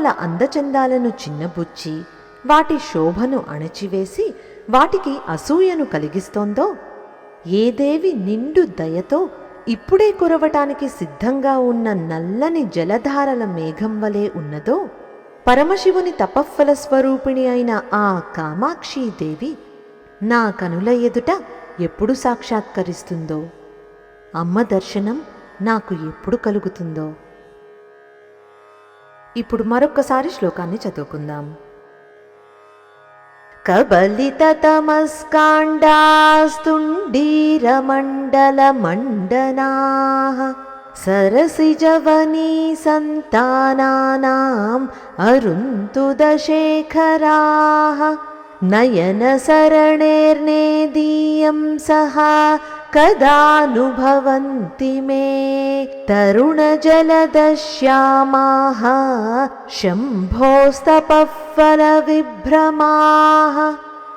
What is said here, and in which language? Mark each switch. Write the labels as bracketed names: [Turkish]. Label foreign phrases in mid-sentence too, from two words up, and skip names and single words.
[Telugu] అందచందాలను చిన్నబుచ్చి వాటి శోభను అణచివేసి వాటికి అసూయను కలిగిస్తోందో, ఏ దేవి నిండు దయతో ఇప్పుడే కురవటానికి సిద్ధంగా ఉన్న నల్లని జలధారల మేఘం వలె ఉన్నదో, పరమశివుని తపఫల స్వరూపిణి అయిన ఆ కామాక్షీదేవి నా కనుల ఎదుట ఎప్పుడు సాక్షాత్కరిస్తుందో, అమ్మ దర్శనం నాకు ఎప్పుడు కలుగుతుందో. ఇప్పుడు మరొక్కసారి శ్లోకాన్ని చదువుకుందాం. [Sanskrit] कबलिततमस्काण्डास्तुण्डीरमण्डलमण्डनाः सरसिजवनी सन्तानानाम् अरुन्तुदशेखराः नयनसरणेर्नेदीयं सह कदानुभवन्ति मे तरुणजलदश्यामाः शम्भोस्तपःफलविभ्रमाः।